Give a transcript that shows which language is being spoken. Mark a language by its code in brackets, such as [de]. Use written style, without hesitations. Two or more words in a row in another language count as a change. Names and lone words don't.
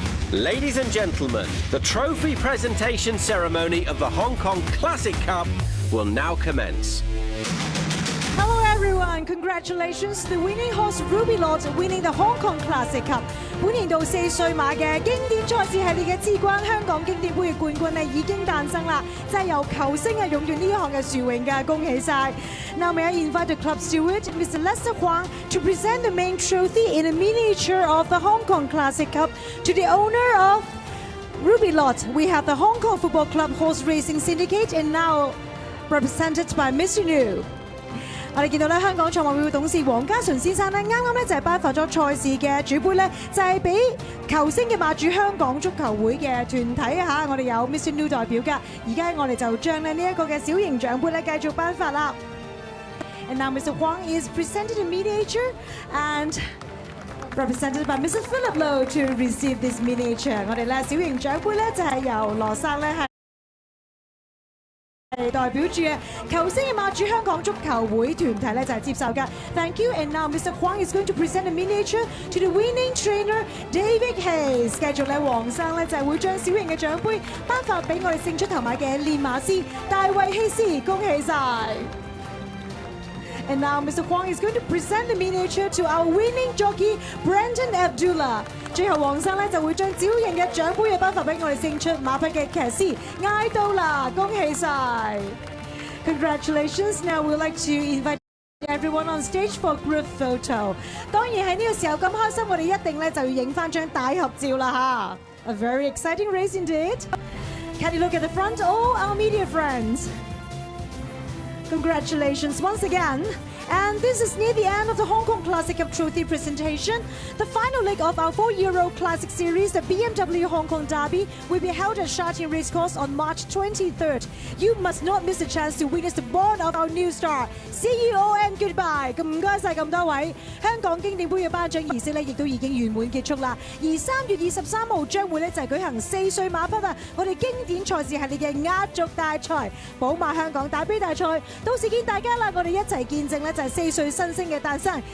[en] Ladies and gentlemen, the trophy presentation ceremony of the Hong Kong Classic Cup will now commence. Hello everyone, congratulations to the winning horse Ruby Lord winning the Hong Kong Classic Cup。 [yue] 本年度4歲馬嘅經典賽事系列嘅至關香港經典杯嘅冠軍咧已經誕生啦，就係由球星啊勇奪呢一項嘅殊榮嘅，恭喜晒！ [en] Now may I invite the club steward, Mr. Lester Huang, to present the main trophy in a miniature of the Hong Kong Classic Cup to the owner of Ruby Lot. We have the Hong Kong Football Club Horse Racing Syndicate and now represented by Mr. New。 [yue] 我哋見到咧，香港賽馬會董事黃家純先生咧，啱啱咧就係頒發咗賽事嘅主杯咧，就係俾球星嘅馬主香港足球會嘅團體嚇，我哋有 Mr. New 代表㗎。而家我哋就將咧呢一個嘅小型獎杯咧繼續頒發啦。 [en] And now Mr. Huang is presented in miniature and represented by Mr. Philip Low to receive this miniature。 [yue] 我哋咧小型獎杯咧就係由羅生咧係代表住球星嘅馬主香港足球會團體咧就係接受㗎。 [en] Thank you. And now Mr. Huang is going to present a miniature to the winning trainer David Hayes。 [yue] 繼續咧，黃生咧就係會將小型嘅獎杯頒發俾我哋勝出頭馬嘅練馬師大衛希斯，恭喜晒！ [en] And now Mr. Huang is going to present the miniature to our winning jockey Brandon Abdullah。 [yue] 最後黃生咧就會將小型嘅獎杯嘅頒發俾我哋勝出馬匹嘅騎師艾杜啦，恭喜晒 ！Congratulations! [en] Now we'd like to invite everyone on stage for group photo。 [yue] 當然喺呢個時候咁開心，我哋一定咧就要影翻張大合照啦嚇。 [en] A very exciting race indeed. Can you look at the front, all our media friends? Congratulations once again. And this is near the end of the Hong Kong Classic Cup Trophy presentation. The final leg of our 4-year-old Classic Series, the BMW Hong Kong Derby, will be held at Sha Tin Racecourse on March 23rd. You must not miss a chance to witness the born of our new star. See you all and goodbye. [yue] 咁唔該晒咁多位，香港經典杯嘅頒獎儀式咧，亦都已經圓滿結束啦。而3月23號將會咧就係舉行4歲馬匹啊，我哋經典賽事系列嘅壓軸大賽——寶馬香港大杯大賽。到時見大家啦，我哋一齊見證咧就係4歲新星嘅誕生。